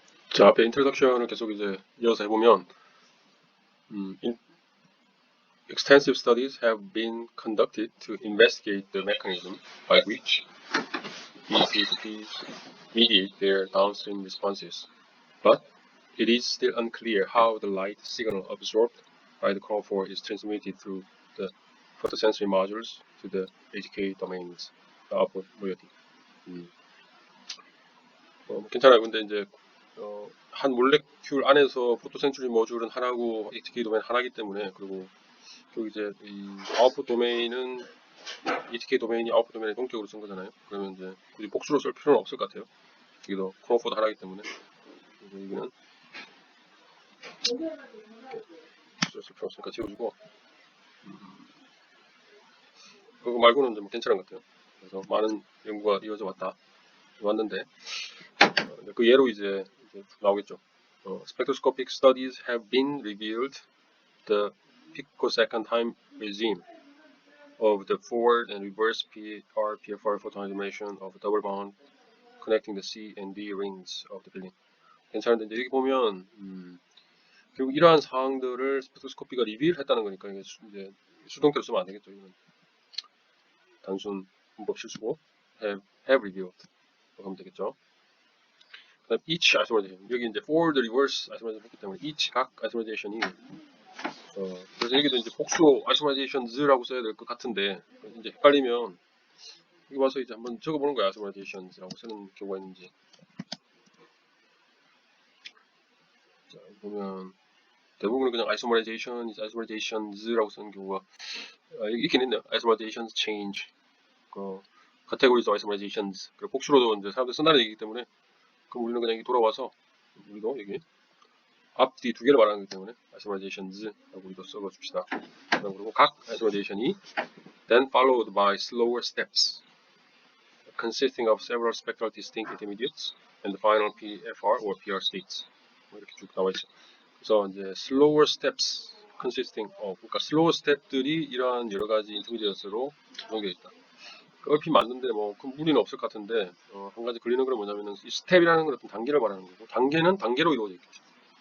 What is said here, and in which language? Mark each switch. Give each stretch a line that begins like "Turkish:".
Korean: 자, 앞에 인트로덕션을 계속 이제 이어서 해보면,
English: extensive studies have been conducted to investigate the mechanism by which BCHPs mediate their downstream responses, but it is still unclear how the light signal absorbed by the chromophore is transmitted through the photosensory modules to the HK domains.
Korean: output 모여디. 괜찮아요. 근데 이제 한 몰레큘 안에서 포토센츄리 모듈은 하나고 HK 도메인 하나이기 때문에, 그리고 여기 이제 이 아웃풋 도메인은 HK 도메인이 아웃풋 도메인에 동격으로 쓴 거잖아요. 그러면 이제 굳이 복수로 쓸 필요는 없을 것 같아요. 여기도 크로모포도 하나이기 때문에. 그래서 여기는 쓸 필요 없으니까 지워주고, 그거 말고는 좀 괜찮은 것 같아요. 그래서 많은 연구가 이어져 왔는데, 그 예로 이제 나오겠죠.
English: Spectroscopic studies have been revealed the picosecond time regime of the forward and reverse PFR photoanimation of double bond connecting the C and D rings of the building.
Korean: 괜찮은데 이제 여기 보면 결국 이러한 사항들을 스펙트로스코피가 리뷰했다는 거니까 이게 이제 수동태로 쓰면 안 되겠죠. 이건 단순 문법 실수고 have revealed 하면 되겠죠. 그다음 each isomerization, 여기 이제 forward, reverse isomerization 했기 때문에 each 각 isomerization이 그래서 여기도 이제 복수 isomerizations라고 써야 될 것 같은데, 이제 헷갈리면 여기 와서 이제 한번 적어보는 거야. isomerizations라고 쓰는 경우가 있는지. 자, 보면 대부분은 그냥 isomerizations라고 쓰는 경우가 있긴 있네요.
English: isomerizations change, categories of isomerizations.
Korean: 그리고 복수로도 이제 사람들 쓴다는 얘기이기 때문에, 그럼 우리는 그냥 여기 돌아와서 우리도 여기 앞뒤 두 개를 말하는 거기 때문에 isomerizations라고 우리도 써줍시다. 그리고 각 isomerization이
English: then followed by slower steps consisting of several spectral distinct intermediates and the final PFR or PR states.
Korean: 이렇게 쭉 나와 있죠. 그래서 이제 slower steps consisting of, 그러니까 slower step들이 이러한 여러 가지 인터미디엇으로 연결되어 있다. 얼핏 맞는데 뭐 큰 무리는 없을 것 같은데, 한 가지 걸리는 건 뭐냐면은 이 스텝이라는 건 어떤 단계를 말하는 거고, 단계는 단계로 이루어져 있겠죠.